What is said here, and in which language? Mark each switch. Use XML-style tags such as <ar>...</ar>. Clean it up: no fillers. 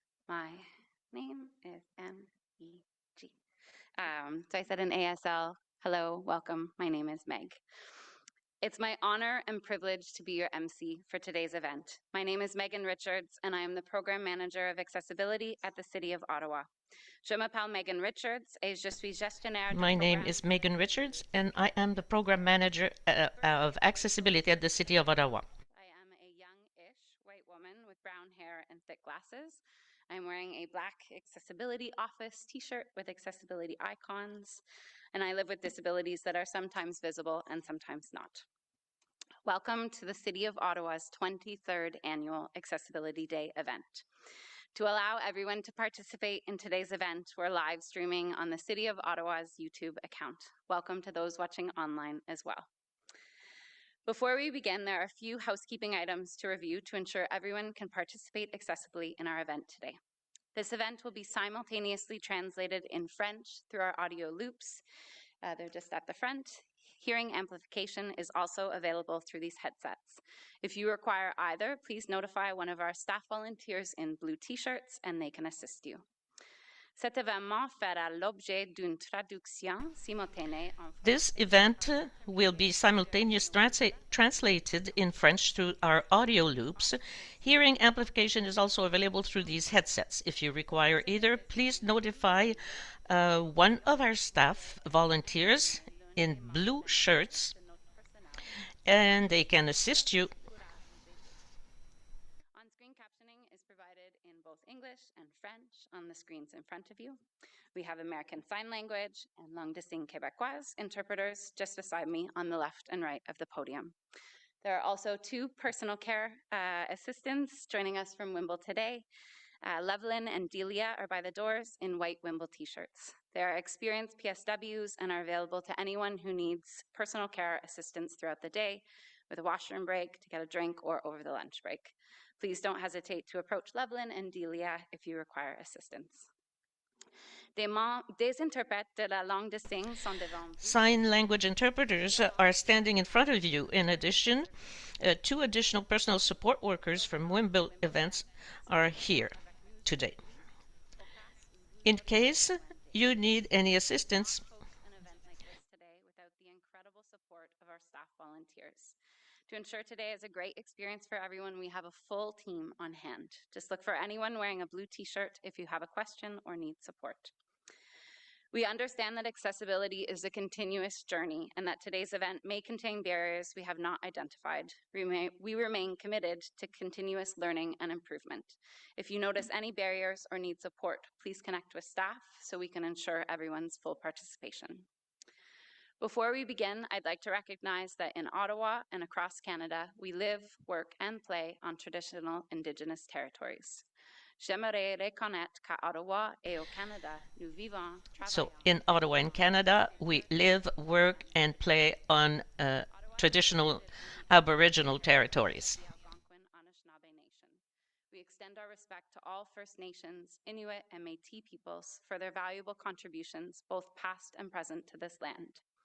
<en>My name is M-E-G. So I said in ASL, hello, welcome. My name is Meg. It's my honor and privilege to be your MC for today's event. My name is Megan Richards, and I am the Program Manager of Accessibility at the City of Ottawa.</en> <fr>Je m'appelle Megan Richards et je suis gestionnaire du</fr> <en>My name</en> <fr>programme.</fr> <en>is Megan Richards, and I am the program manager of accessibility at the City of Ottawa. I am a young-ish white woman with brown hair and thick glasses. I'm wearing a black Accessibility Office t-shirt with accessibility icons, and I live with disabilities that are sometimes visible and sometimes not. Welcome to the City of Ottawa's 23rd Annual Accessibility Day event. To allow everyone to participate in today's event, we're live streaming on the City of Ottawa's YouTube account. Welcome to those watching online as well. Before we begin, there are a few housekeeping items to review to ensure everyone can participate accessibly in our event today. This event will be simultaneously translated in French through our audio loops. They're just at the front. Hearing amplification is also available through these headsets. If you require either, please notify one of our staff volunteers in blue t-shirts and they can assist you.</en> <fr>Cet événement fera l'objet d'une traduction simultanée en</fr> <en>This event will be simultaneously translated in French through our audio loops. Hearing amplification is also available through these headsets. If you require either, please notify one of our staff volunteers in blue shirts, and they can assist you. On-screen captioning is provided in both English and French on the screens in front of you. We have American Sign Language and Langue de Signes Québécoise interpreters just beside me on the left and right of the podium. There are also two personal care assistants joining us from Wimble today. Levelyn and Delia are by the doors in white Wimble t-shirts. They are experienced PSWs and are available to anyone who needs personal care assistance throughout the day with a washroom break, to get a drink, or over the lunch break. Please don't hesitate to approach Levelyn and Delia if you require assistance.</en> <fr>Des interprètes de la langue de signes sont devant vous.</fr> <en>Sign language interpreters are standing in front of you. In addition, two additional personal support workers from Wimble events are here today. In case you need any assistance, Host an event like this today without the incredible support of our staff volunteers. To ensure today is a great experience for everyone, we have a full team on hand. Just look for anyone wearing a blue t-shirt if you have a question or need support. We understand that accessibility is a continuous journey and that today's event may contain barriers we have not identified. We remain committed to continuous learning and improvement. If you notice any barriers or need support, please connect with staff so we can ensure everyone's full participation. Before we begin, I'd like to recognize that in Ottawa and across Canada, we live, work, and play on traditional Indigenous territories.</en> <fr>J'aimerais reconnaître qu'à Ottawa et au Canada, nous vivons,</fr> <en>so</en> <fr>travaillons.</fr> <en>in Ottawa and Canada, we live, work, and play on traditional Aboriginal territories. The Algonquin Anishinaabe Nation. We extend our respect to all First Nations, Inuit, and Métis peoples for their valuable contributions, both past and present, to this land.</en>